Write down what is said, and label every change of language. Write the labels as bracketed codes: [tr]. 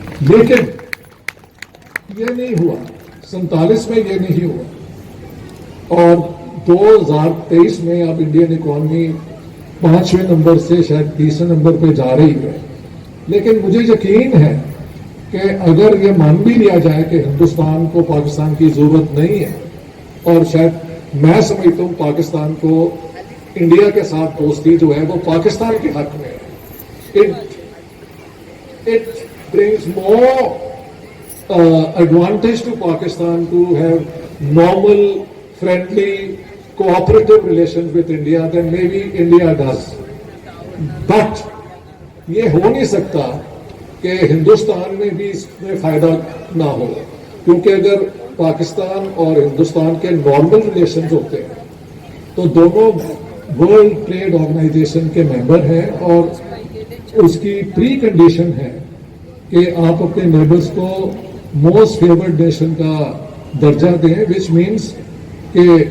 [ur] لیکن یہ نہیں ہوا، 47 میں یہ نہیں ہوا، اور 2023 میں اب انڈین اکانومی 5ویں نمبر سے شاید 30ویں نمبر پہ جا رہی ہے. لیکن مجھے یقین ہے کہ اگر یہ مان بھی لیا جائے کہ ہندوستان کو پاکستان کی ضرورت نہیں ہے، اور شاید میں سمجھتا ہوں پاکستان کو انڈیا کے ساتھ دوستی جو ہے وہ پاکستان کے حق میں ہے. [en] It brings more advantage to Pakistan to have normal, friendly, cooperative relations with India than maybe India does. [ur] But یہ ہو نہیں سکتا کہ ہندوستان میں بھی اس میں فائدہ نہ ہو، کیونکہ اگر پاکستان اور ہندوستان کے نارمل ریلیشنز ہوتے ہیں تو دونوں ورلڈ ٹریڈ آرگنائزیشن کے ممبر ہیں، اور اس کی پری کنڈیشن ہے کہ آپ اپنے نیبرز کو موسٹ فیورڈ نیشن کا درجہ دیں، [en] which means [ur] کہ